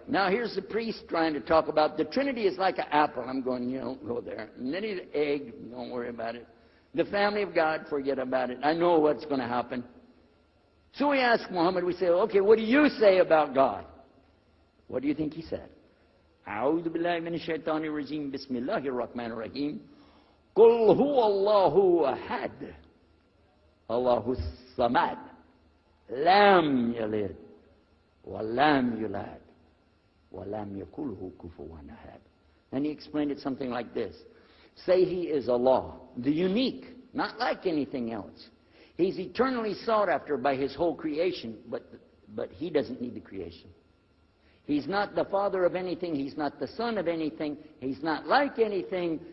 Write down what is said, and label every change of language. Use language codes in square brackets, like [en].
[en] Now here's the priest trying to talk about the Trinity is like an apple. I'm going, you don't go there. And then the egg, don't worry about it. The family of God, forget about it. I know what's going to happen. So we ask Muhammad, we say, okay, what do you say about God? What do you think he said? [ar] أعوذ بالله من الشيطان الرجيم بسم الله الرحمن الرحيم قل هو الله أحد الله الصمد لم يلد ولم يولد ولم يكن له كفوا أحد. [en] And he explained it something like this. Say he is Allah, the unique, not like anything else. He's eternally sought after by his whole creation, but he doesn't need the creation. He's not the father of anything. He's not the son of anything. He's not like anything.